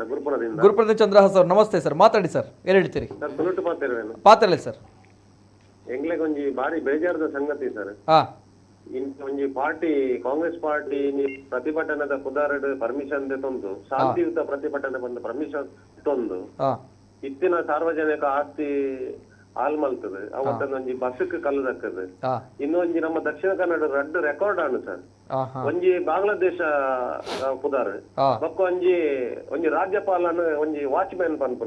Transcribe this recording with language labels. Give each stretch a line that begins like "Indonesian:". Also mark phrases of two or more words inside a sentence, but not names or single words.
Kannada: ಗುರುಪುರದ ಚಂದ್ರಹಾಸ್ ಸರ್, ನಮಸ್ತೆ ಸರ್. ಮಾತಾಡಿ ಸರ್, ಏನು ಹೇಳ್ತೀರಿ?
Tulu: ಪಾತ್ರಲೆ ಸರ್ ಎಂಗ್ಲೆಗೊಂಜಿ ಬಾರಿ ಬೇಜಾರದ ಸಂಗತಿ ಸರ್. ಒಂಜಿ ಪಾರ್ಟಿ ಕಾಂಗ್ರೆಸ್ ಪಾರ್ಟಿ ಪ್ರತಿಭಟನೆದ ಕುದಾರಡ್ ಪರ್ಮಿಷನ್ ತಂದು ಶಾಂತಿಯುತ ಪ್ರತಿಭಟನೆ ಬಂದು ಪರ್ಮಿಷನ್ ತಂದು ಇತ್ತಿನ ಸಾರ್ವಜನಿಕ ಆಸ್ತಿ ಹಾಲ್ ಮಲ್ತದೆ ಅವತ್ತೊಂದು ಒಂಜಿ ಬಸ್ಕ್ ಕಲ್ಲು ದಕ್ಕದು ಇನ್ನೊಂಜಿ ನಮ್ಮ ದಕ್ಷಿಣ ಕನ್ನಡ ರಡ್ಡ್ ರೆಕಾರ್ಡ್ ಆನು ಸರ್ ಒಂಜಿ ಬಾಂಗ್ಲಾದೇಶ ಪುದಾರ್ ಬೊಕ್ಕ ಒಂಜಿ ರಾಜ್ಯಪಾಲನ ಒಂಜಿ ವಾಚ್ಮ್ಯಾನ್ ಪನ್ಪುನ